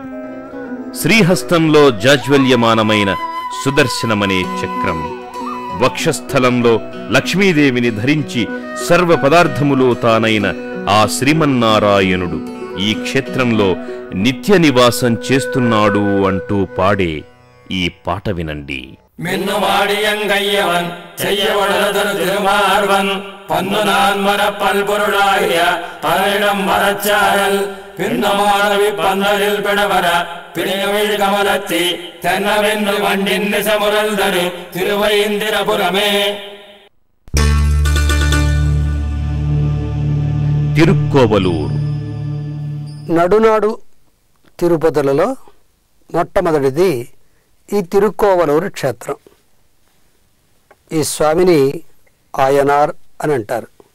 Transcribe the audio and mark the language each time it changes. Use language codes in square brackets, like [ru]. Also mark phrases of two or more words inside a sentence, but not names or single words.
[te] శ్రీహస్తంలో జాజ్వల్యమానమైన సుదర్శనమనే చక్రం, వక్షస్థలంలో లక్ష్మీదేవిని ధరించి సర్వ పదార్థములో తానైన ఆ శ్రీమన్నారాయణుడు ఈ క్షేత్రంలో నిత్య నివాసం చేస్తున్నాడు అంటూ పాడే ఈ పాట వినండి. [ta] மின்னுமாடியங்கையவன் செய்யவளதரு திருமார்வன் பன்னு நான் மரப்பல் பொருளாகிய பலரிடம் வரச்சாரல் பின்னமானவி பன்னரில் பிடவர பிணியவிழ் கமலத்தி தென்னவென்று வண்டின் நிசமுரல் தரு திருவைந்திரபுரமே. [te] తిరుక్కోవలూరు. నడునాడు తిరుపతులలో మొట్టమొదటిది ఈ తిరుక్కోవలూరు క్షేత్రం. ఈ స్వామిని ఆయనార్ అని అంటారు.